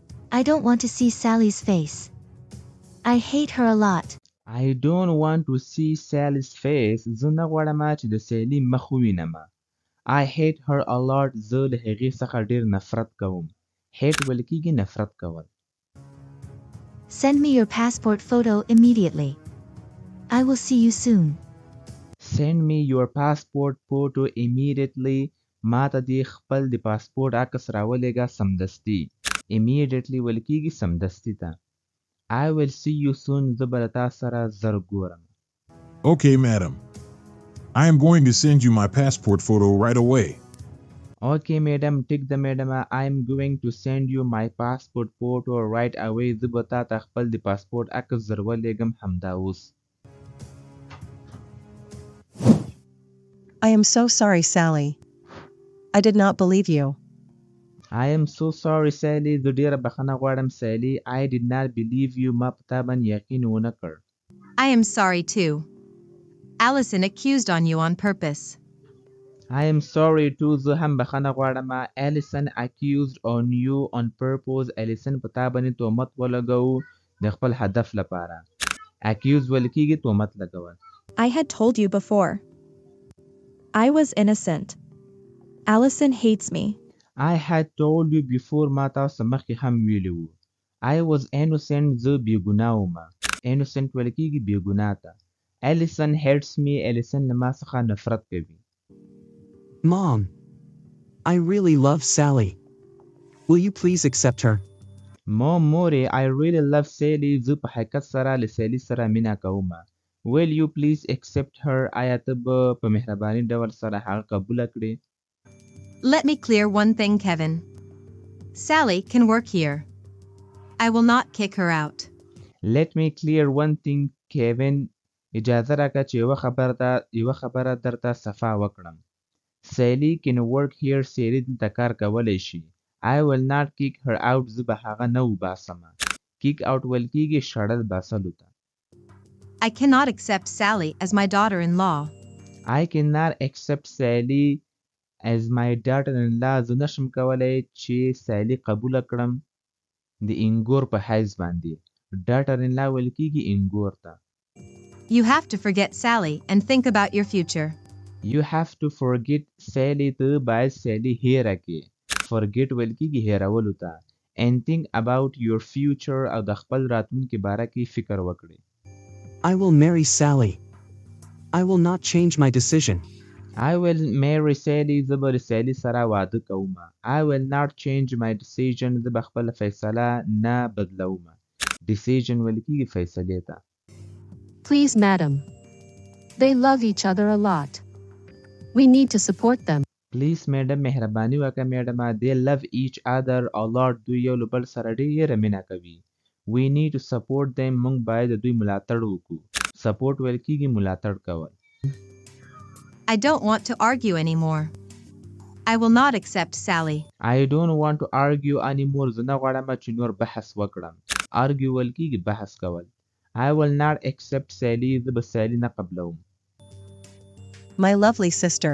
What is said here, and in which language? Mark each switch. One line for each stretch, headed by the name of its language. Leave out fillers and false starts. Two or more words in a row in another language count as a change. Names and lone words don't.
English: I don't want to see Sally's face. I hate her a lot. I don't want to see Sally's face.
Pashto: زه نه غواړم چې د سیلي مخ ووینم.
English: I hate her a lot.
Pashto: زه له هغې څخه ډېر نفرت کوم. hate ویل کېږي نفرت کول.
English: Send me your passport photo immediately. I will see you soon. Send me your passport photo immediately.
Pashto: ما ته دې خپل د پاسپورټ عکس راولېږه سمدستي. Immediately ویل کېږي سمدستي ته.
English: I will see you soon.
Pashto: زه به له تا سره زر ګورم.
English: Okay, madam. I am going to send you my passport photo right away. Okay, madam.
Pashto: ټیک ده میډم.
English: I am going to send you my passport photo right away.
Pashto: زه به تا ته خپل د پاسپورټ عکس زر ولېږم همدا اوس.
English: I am so sorry, Sally. I did not believe you. I am so sorry, Sally.
Pashto: زه ډېره بخښنه غواړم سیلي.
English: I did not believe you.
Pashto: ما په تا باندې یقین ونه کړ.
English: I am sorry too. Allison accused on you on purpose. I am sorry too.
Pashto: زه هم بخښنه غواړم.
English: Allison accused on you on purpose.
Pashto: Allison په تا باندې تهمت ولګو د خپل هدف لپاره. Accuse ویل کېږي تهمت لګول.
English: I had told you before. I was innocent. Allison hates me. I had told you before.
Pashto: ما تاسو مخکې هم ویلي وو.
English: I was innocent.
Pashto: زه بېګناه وم. Innocent ویل کېږي بېګناه ته.
English: Allison hates me.
Pashto: Allison له ما څخه نفرت کوي.
English: Mom, I really love Sally. Will you please accept her? مورې I really love Sally.
Pashto: زه په حقیقت سره له سیلي سره مینه کوم.
English: Will you please accept her?
Pashto: آیا ته به په مهرباني ډول سره هغه قبوله کړې؟
English: Let me clear one thing, Kevin. Sally can work here. I will not kick her out. Let me clear one thing, Kevin.
Pashto: اجازه راکړه چې یوه خبره درته صفا وکړم.
English: Sally can work here.
Pashto: سیلي دلته کار کولی شي.
English: I will not kick her out.
Pashto: زه به هغه نه وباسم.
English: Kick out
Pashto: ویل کېږي شړل باسلو ته.
English: I cannot accept Sally as my daughter-in-law. I cannot accept Sally as my daughter-in-law.
Pashto: زه نشم کولی چې سیلي قبوله کړم د انګور په حیث باندې. daughter-in-law ویل کېږي انګور ته.
English: You have to forget Sally and think about your future. You have to forget Sally.
Pashto: ته باید سیلي هیره کړې. forget ویل کېږي هیرولو ته.
English: and think about your future
Pashto: او د خپل راتلونکي باره کې فکر وکړې.
English: I will marry Sally. I will not change my decision. I will marry Sally.
Pashto: زه به له سیلي سره واده کوم.
English: I will not change my decision.
Pashto: زه به خپله فیصله نه بدلوم. decision ویل کېږي فیصلې ته.
English: Please, madam. They love each other a lot. We need to support them. Please, madam.
Pashto: مهرباني وکړه میډم.
English: They love each other a lot.
Pashto: دوی یو له بل سره ډېره مینه کوي.
English: We need to support them.
Pashto: موږ باید د دوی ملاتړ وکړو. support ویل کېږي ملاتړ کول.
English: I don't want to argue anymore. I will not accept Sally. I don't want to argue anymore.
Pashto: زه نه غواړم چې نور بحث وکړم. argue ویل کېږي بحث کول.
English: I will not accept Sally.
Pashto: زه به سیلي نه قبلوم.
English: My lovely sister.